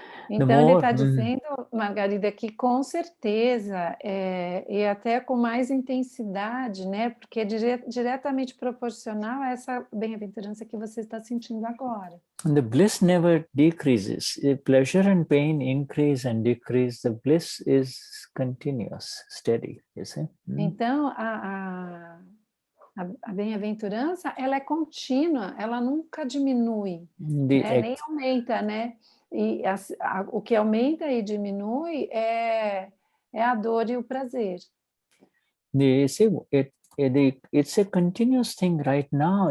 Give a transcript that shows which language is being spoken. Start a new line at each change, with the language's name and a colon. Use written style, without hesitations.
Portuguese: Então, ele está dizendo, Margarida, que com certeza, e até com mais intensidade, né? Porque é diretamente proporcional a essa bem-aventurança que você está sentindo agora.
English: The bliss never decreases. Pleasure and pain increase and decrease. The bliss is continuous, steady, you see.
Portuguese: Então, a bem-aventurança, ela é contínua, ela nunca diminui, né? Nem aumenta, né? E o que aumenta e diminui é a dor e o prazer.
English: It's a continuous thing right now.